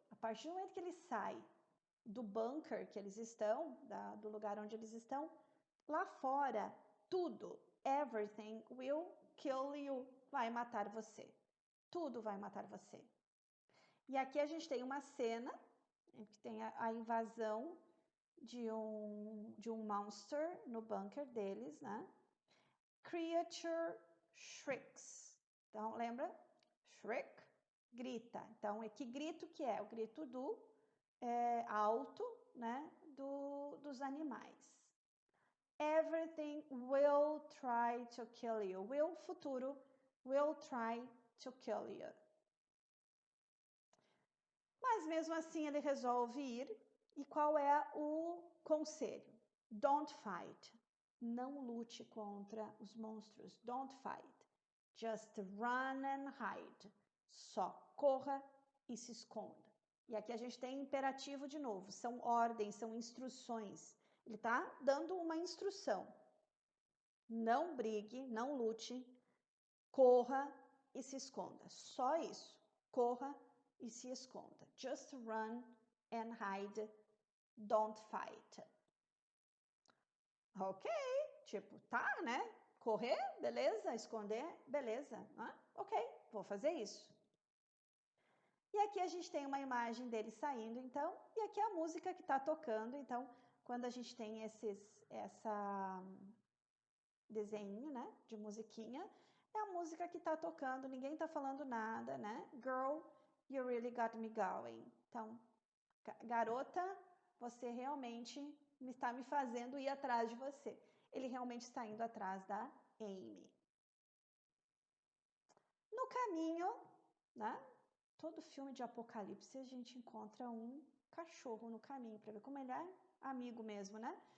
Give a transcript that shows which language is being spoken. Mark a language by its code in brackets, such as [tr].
[pt] A partir do momento que ele sai do bunker que eles estão, do lugar onde eles estão, lá fora, tudo, [en] everything will kill you, [pt] vai matar você. Tudo vai matar você. E aqui a gente tem uma cena que tem a invasão de um monster no bunker deles, né? [en] Creature shrieks. [pt] Então, lembra? Shriek, grita. Então, que grito que é? O grito do alto, né? Dos animais. [en] Everything will try to kill you. Will, futuro, will try to kill you. [pt] Mas mesmo assim ele resolve ir. E qual é o conselho? [en] Don't fight. [pt] Não lute contra os monstros. Don't fight. [en] Just run and hide. [pt] Só corra e se esconda. E aqui a gente tem imperativo de novo. São ordens, são instruções. Ele está dando uma instrução. Não brigue, não lute, corra e se esconda. Só isso. Corra e se esconda. [en] Just run and hide. don't fight. [pt] Ok, tipo, tá, né? Correr, beleza. Esconder, beleza. Ok, vou fazer isso. E aqui a gente tem uma imagem dele saindo, então, e aqui a música que está tocando. Então, quando a gente tem essa desenho, né, de musiquinha, é a música que está tocando, ninguém está falando nada, né? [en] Girl, you really got me going. [pt] Então, garota, você realmente está me fazendo ir atrás de você. Ele realmente está indo atrás da Amy. No caminho, né? Todo filme de apocalipse a gente encontra um cachorro no caminho para ver como ele é amigo mesmo, né?